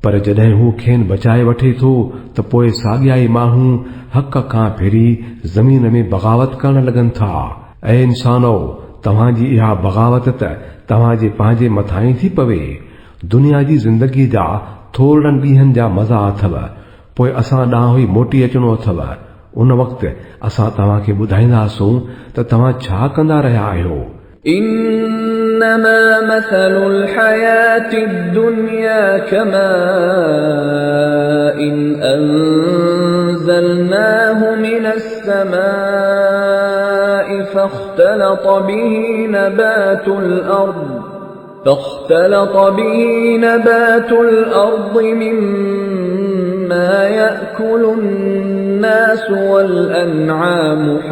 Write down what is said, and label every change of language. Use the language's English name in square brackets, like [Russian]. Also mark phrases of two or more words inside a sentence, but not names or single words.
[Sindhi] पर जॾहिं हू खेनि बचाए वठे थो त पोइ साॻियाई माण्हू हक़ खां फिरी ज़मीन में बग़ावत करण लॻनि था। ऐं इंसानो, तव्हांजी इहा बग़ावत त तव्हांजे पंहिंजे मथां ई थी पवे। दुनिया जी ज़िंदगी जा थोरनि ॾींहनि जा मज़ा अथव, पोइ असां ॾांहुं ई मोटी अचणो अथव। उन वक़्तु असां तव्हांखे ॿुधाईंदासूं त तव्हां छा कंदा रहिया आहियो। [Arabic] إنما مثل الحياة الدنيا كماء أنزلناه من السماء فاختلط به نبات الأرض مما يأكل الناس والأنعام